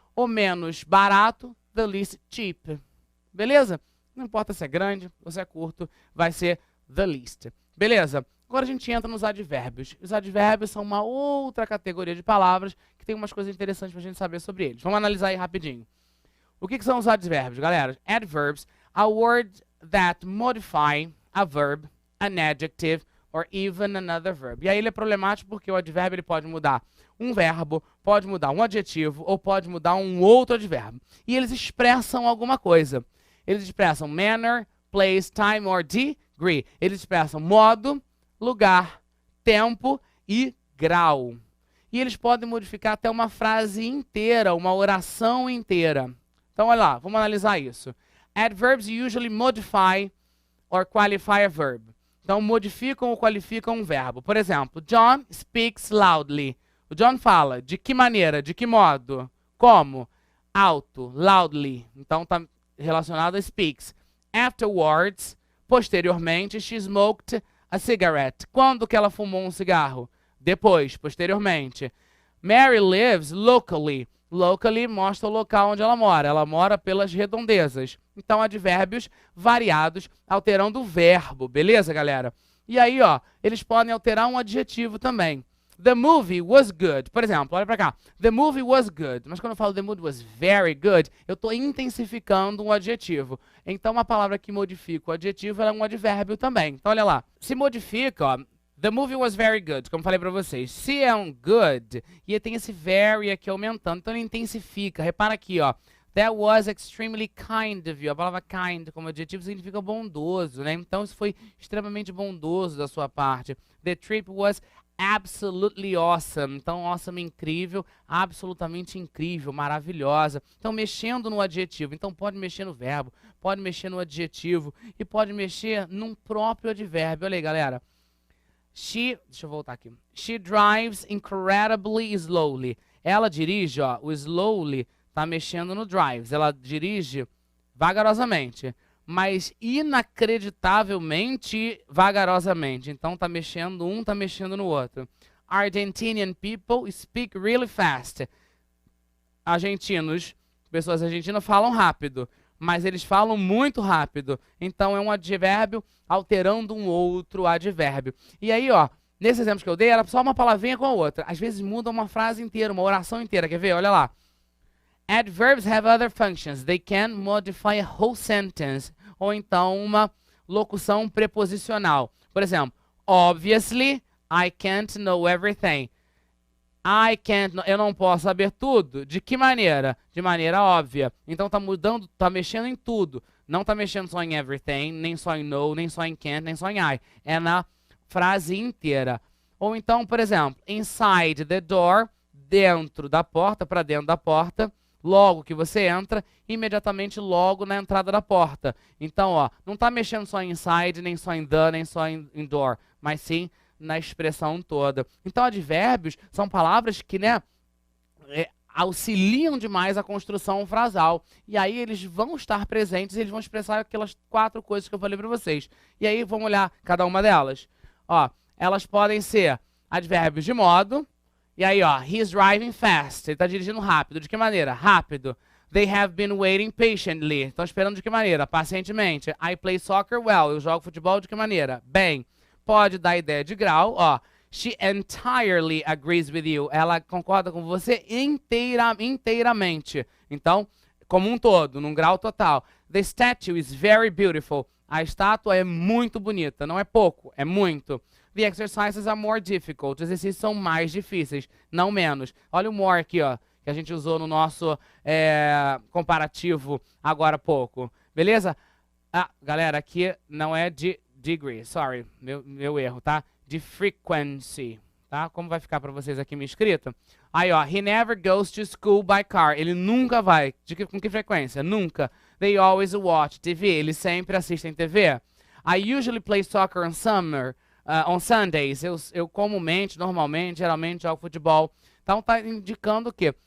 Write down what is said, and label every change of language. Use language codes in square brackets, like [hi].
[pt] O menos barato, [en] the least cheap. [pt] Beleza? Não importa se é grande ou se é curto, vai ser the least. Beleza? Agora a gente entra nos advérbios. Os advérbios são uma outra categoria de palavras que tem umas coisas interessantes para a gente saber sobre eles. Vamos analisar aí rapidinho. O que são os advérbios, galera? [en] Adverbs are words that modify a verb, an adjective, or even another verb. [pt] E aí ele é problemático porque o advérbio ele pode mudar um verbo, pode mudar um adjetivo ou pode mudar um outro advérbio. E eles expressam alguma coisa. Eles expressam [en] manner, place, time or degree. [pt] Eles expressam modo, lugar, tempo e grau. E eles podem modificar até uma frase inteira, uma oração inteira. Então, olha lá, vamos analisar isso. [en] Adverbs usually modify or qualify a verb. [pt] Então, modificam ou qualificam um verbo. Por exemplo, John [en] speaks loudly. [pt] O John fala. De que maneira? De que modo? Como? Alto, loudly. Então, está relacionado a speaks. Afterwards, posteriormente, [en] she smoked a cigarette. [pt] Quando que ela fumou um cigarro? Depois, posteriormente. [en] Mary lives locally. [pt] Locally mostra o local onde ela mora. Ela mora pelas redondezas. Então, advérbios variados, alterando o verbo. Beleza, galera? E aí, ó, eles podem alterar um adjetivo também. [en] The movie was good. [pt] Por exemplo, olha pra cá. [en] The movie was good. [pt] Mas quando eu falo [en] the movie was very good, [pt] eu estou intensificando um adjetivo. Então, uma palavra que modifica o adjetivo ela é um advérbio também. Então, olha lá. Se modifica, ó. [en] The movie was very good, [pt] como falei pra vocês. Se é um good, e tem esse very aqui aumentando, então ele intensifica. Repara aqui, ó. [en] That was extremely kind of you. [pt] A palavra kind como adjetivo significa bondoso, né? Então isso foi extremamente bondoso da sua parte. [en] The trip was absolutely awesome. [pt] Então, awesome, incrível, absolutamente incrível, maravilhosa. Então, mexendo no adjetivo. Então, pode mexer no verbo, pode mexer no adjetivo e pode mexer num próprio advérbio. Olha aí, galera. Deixa eu voltar aqui. [en] She drives incredibly slowly. [pt] Ela dirige, ó, o slowly tá mexendo no drives. Ela dirige vagarosamente, mas inacreditavelmente vagarosamente. Então tá mexendo um, tá mexendo no outro. [en] Argentinian people speak really fast. [pt] Argentinos, pessoas argentinas falam rápido, mas eles falam muito rápido. Então é um advérbio alterando um outro advérbio. E aí, ó, nesse exemplo que eu dei, era só uma palavrinha com a outra. Às vezes muda uma frase inteira, uma oração inteira. Quer ver? Olha lá. [en] Adverbs have other functions. They can modify a whole sentence. [pt] Ou então uma locução preposicional. Por exemplo, [en] obviously, I can't know everything. [pt] Eu não posso saber tudo. De que maneira? De maneira óbvia. Então tá mudando, tá mexendo em tudo. Não tá mexendo só em everything, nem só em know, nem só em can't, nem só em I. É na frase inteira. Ou então, por exemplo, inside the door, dentro da porta, para dentro da porta. Logo que você entra, imediatamente logo na entrada da porta. Então, ó, não está mexendo só em inside, nem só em the, nem só em door, mas sim na expressão toda. Então, advérbios são palavras que, né, auxiliam demais a construção frasal. E aí eles vão estar presentes e eles vão expressar aquelas 4 coisas que eu falei para vocês. E aí vamos olhar cada uma delas. Ó, elas podem ser advérbios de modo. E aí, ó, [en] he's driving fast. [pt] Ele está dirigindo rápido. De que maneira? Rápido. [en] They have been waiting patiently. [pt] Estão esperando de que maneira? Pacientemente. [en] I play soccer well. [pt] Eu jogo futebol de que maneira? Bem. Pode dar ideia de grau, ó. [en] She entirely agrees with you. [pt] Ela concorda com você inteiramente. Então, como um todo, num grau total. [en] The statue is very beautiful. [pt] A estátua é muito bonita. Não é pouco, é muito. [en] The exercises are more difficult. [pt] Os exercícios são mais difíceis, não menos. Olha o more aqui, ó, que a gente usou no nosso comparativo agora há pouco. Beleza? Ah, galera, aqui não é de degree, sorry, meu erro, tá? De frequency, tá? Como vai ficar para vocês aqui me escrito? Aí, ó, [en] he never goes to school by car. [pt] Ele nunca vai. Com que frequência? Nunca. [en] They always watch TV. [pt] Eles sempre assistem TV. [en] I usually play soccer on Sundays. [pt] Eu comumente, normalmente, geralmente jogo futebol. Então tá indicando o quê?